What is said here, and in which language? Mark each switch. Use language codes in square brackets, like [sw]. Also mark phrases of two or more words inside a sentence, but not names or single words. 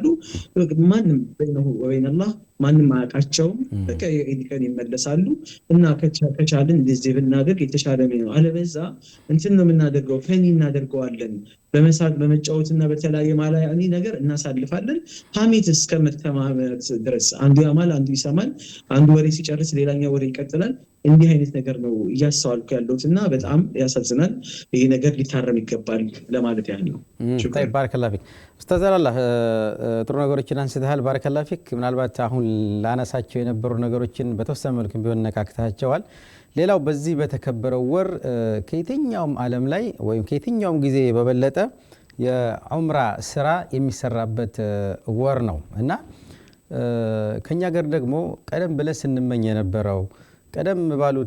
[am] ማንም [ar] بينه وبين الله [am] ማንም አያውቃቸውም። በቃ የኢድ ቀን ይመለሳሉ እና ከቻልን እንደዚህ ብናደርግ የተሻለ ነው። አለበዛ እንትን ነው የምናደርገው፣ ፈኒ እናደርገዋለን። በመሳቅ በመጫወትና በተለያየ ማላያኒ ነገር እናሳልፋለን። ሐሜት እስከ መተማመት ድረስ አንዱ ያማል፣ አንዱ ይሰማል፣ አንዱ ወሬ ሲጨርስ ሌላኛው ወሬ ይቀጥላል። እንዲህ አይነት ነገር ነው እያስተዋልኩ ያለሁት እና በጣም ያሳዝናል። ይሄ ነገር ሊታረም ይገባል ለማለት ያህል ነው። [ar] طيب بارك الله فيك [am] ኡስታዝ አላህ ጥሩ ነገሮችን አንስተሃል። [ar] بارك الله فيك [am] ምናልባት አሁን ላነሳቸው የነበሩ ነገሮችን በተወሰነ መልኩ ቢሆን ነካክታቸዋል። ሌላው በዚህ በተከበረው ወር ከየትኛውም ዓለም ላይ ወይም ከየትኛውም ጊዜ በበለጠ የዑምራ ስራ የሚሰራበት ወር ነው እና ከኛ ጋር ደግሞ ቀደም ብለን ስንመኝ የነበረው ቀደም ባሉት